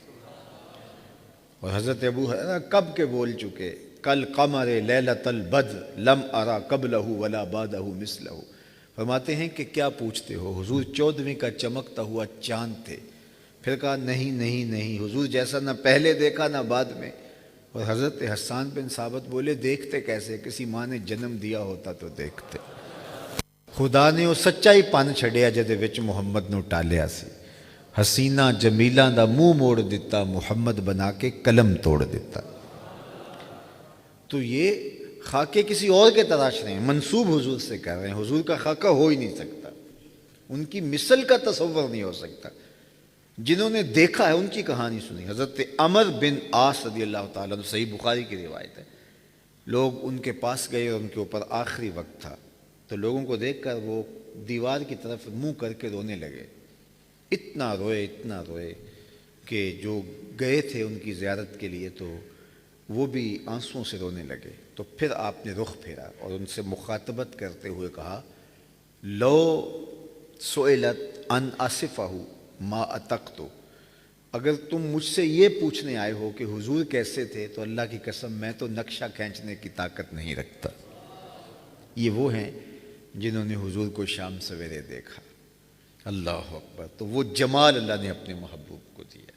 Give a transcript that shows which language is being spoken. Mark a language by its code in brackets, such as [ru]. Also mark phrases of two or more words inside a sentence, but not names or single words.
[ur] اور حضرت ابو ہریرہ کب کے بول چکے، [ar] کل قمر لیلۃ البدر لم ارا قبلہ ولا بعدہ مثلہ، [ur] فرماتے ہیں کہ کیا پوچھتے ہو، حضور 14ویں کا چمکتا ہوا چاند تھے۔ پھر کہا نہیں نہیں نہیں، حضور جیسا نہ پہلے دیکھا نہ بعد میں۔ اور حضرت حسان بن ثابت بولے دیکھتے کیسے، کسی ماں نے جنم دیا ہوتا تو دیکھتے۔ [pa] خدا نے وہ سچائی پن چھڑیا جدے وچ محمد نو ٹالیا سی، حسینہ جمیلاں دا منہ موڑ دیتا، محمد بنا کے قلم توڑ دیتا۔ [ur] تو یہ خاکے کسی اور کے تراش رہے ہیں، منسوب حضور سے کر رہے ہیں، حضور کا خاکہ ہو ہی نہیں سکتا، ان کی مثل کا تصور نہیں ہو سکتا۔ جنہوں نے دیکھا ہے ان کی کہانی سنی، حضرت عمر بن عاص [ar] رضی اللہ تعالیٰ عنہ، [ur] صحیح بخاری کی روایت ہے، لوگ ان کے پاس گئے اور ان کے اوپر آخری وقت تھا، تو لوگوں کو دیکھ کر وہ دیوار کی طرف منہ کر کے رونے لگے، اتنا روئے کہ جو گئے تھے ان کی زیارت کے لیے تو وہ بھی آنسوؤں سے رونے لگے۔ تو پھر آپ نے رخ پھیرا اور ان سے مخاطبت کرتے ہوئے کہا، [ar] لو سئلت ان اصفہ ما اتقتو، [ur] اگر تم مجھ سے یہ پوچھنے آئے ہو کہ حضور کیسے تھے تو اللہ کی قسم میں تو نقشہ کھینچنے کی طاقت نہیں رکھتا۔ یہ وہ ہیں جنہوں نے حضور کو شام سویرے دیکھا، [ar] اللہ اکبر، [ur] تو وہ جمال اللہ نے اپنے محبوب کو دیا۔